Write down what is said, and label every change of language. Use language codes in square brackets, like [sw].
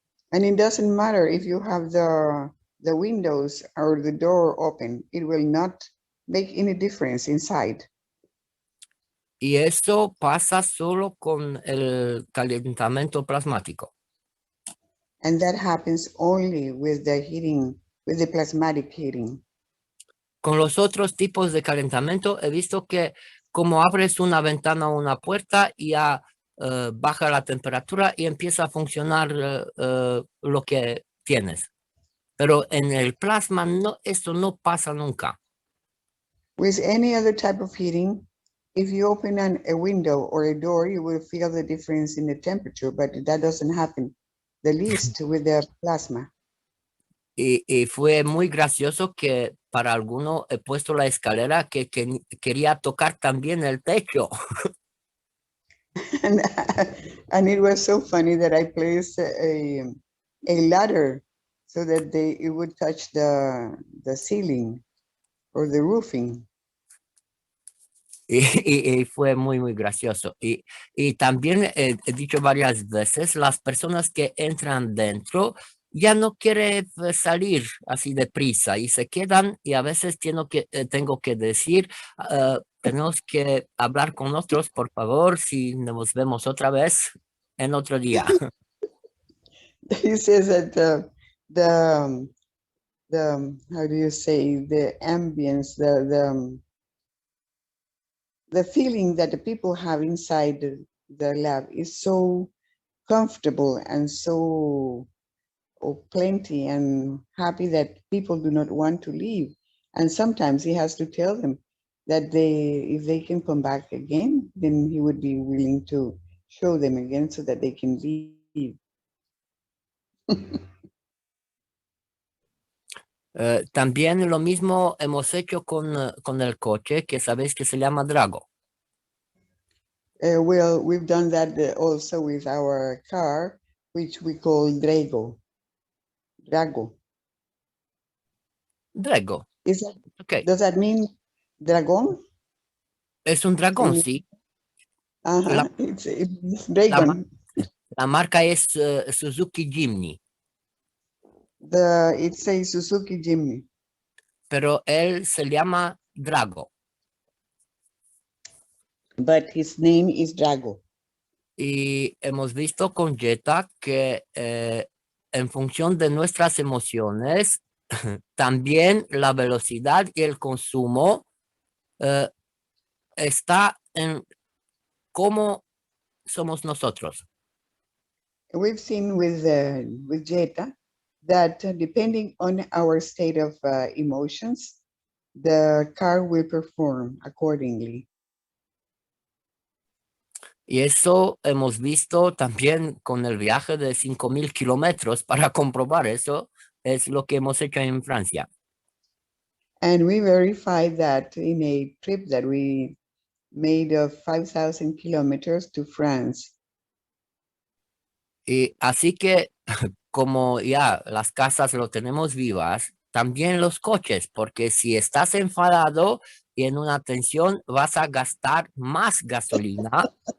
[en] And it doesn't matter if you have the windows or the door open, it will not make any difference inside. [es] Y eso pasa solo con el calentamiento plasmático. [en] And that happens only with the heating, with the plasmatic heating. [es] Con los otros tipos de calentamiento he visto que como abres una ventana o una puerta ya baja la temperatura y empieza a funcionar lo que tienes. Pero en el plasma esto no pasa nunca. [en] With any other type of heating, if you open a window or a door, you will feel the difference in the temperature, but that doesn't happen the least with the plasma. [es] Y fue muy gracioso que para alguno he puesto la escalera que quería tocar también el techo. [en] And it was so funny that I placed a ladder so that it would touch the ceiling or the roofing. [es] Y fue muy gracioso. Y también he dicho varias veces, las personas que entran dentro ya no quieren salir así deprisa y se quedan y a veces tengo que decir, tenemos que hablar con nosotros, por favor, si nos vemos otra vez en otro día. [en] He says that the how do you say, the ambience, the feeling that the people have inside the lab is so comfortable and so plenty and happy that people do not want to leave. And sometimes he has to tell them that if they can come back again, then he would be willing to show them again so that they can leave. [es] También lo mismo hemos hecho con el coche, que sabéis que se llama Drago. [en] Well, we've done that also with our car, which we call Drago. Drago. Okay. Does that mean dragón? [es] Es un dragón, sí. [en] Ajá, it's dragon. [es] La marca es Suzuki Jimny. [en] It's a Suzuki Jimny. [es] Pero él se llama Drago. [en] But his name is Drago. [es] Y hemos visto con Jetta que en función de nuestras emociones, también la velocidad y el consumo está en cómo somos nosotros. [en] We've seen with Jetta that depending on our state of emotions, the car will perform accordingly. [es] Y eso hemos visto también con el viaje de 5,000 kilómetros para comprobar eso. Es lo que hemos hecho en Francia. [en] And we verified that in a trip that we made of 5,000 kilometers to France. [es] Y así que como ya las casas lo tenemos vivas, también los coches, porque si estás enfadado y en una tensión vas a gastar más gasolina.